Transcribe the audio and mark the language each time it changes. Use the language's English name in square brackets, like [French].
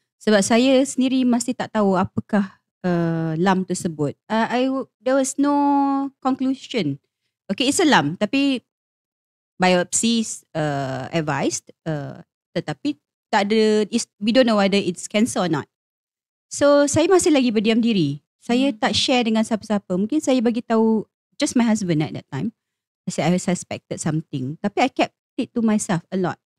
[Malay] Sebab saya sendiri masih tak tahu apakah lump tersebut. [English] There was no conclusion. Okay, it's a lump [Malay] tapi [English] biopsy advised, [Malay] tetapi tak ada, [English] we don't know whether it's cancer or not. [Malay] So saya masih lagi berdiam diri. Saya tak share dengan siapa-siapa. Mungkin saya bagi tahu [English] just my husband at that time. I said I suspected something. Tapi I kept it to myself a lot.